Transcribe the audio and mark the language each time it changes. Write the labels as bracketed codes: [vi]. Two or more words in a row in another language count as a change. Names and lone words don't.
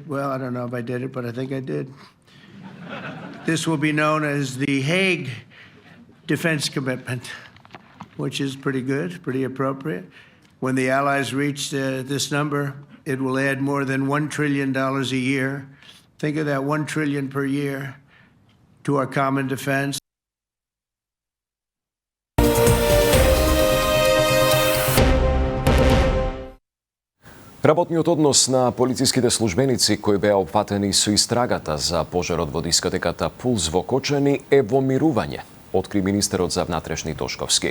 [en] Well, I don't know if I did it, but I think I did. This will be known as the Hague Defense Commitment, which is pretty good, pretty appropriate. When the Allies reach this number, it will add more than $1 trillion a year. Think of that, $1 trillion per year to our common defense. [mk] Работниот однос на полициските службеници кои беа опфатени со истрагата за пожарот во дискотеката Пулс во Кочани е во мирување, откри министерот за внатрешни Тошковски.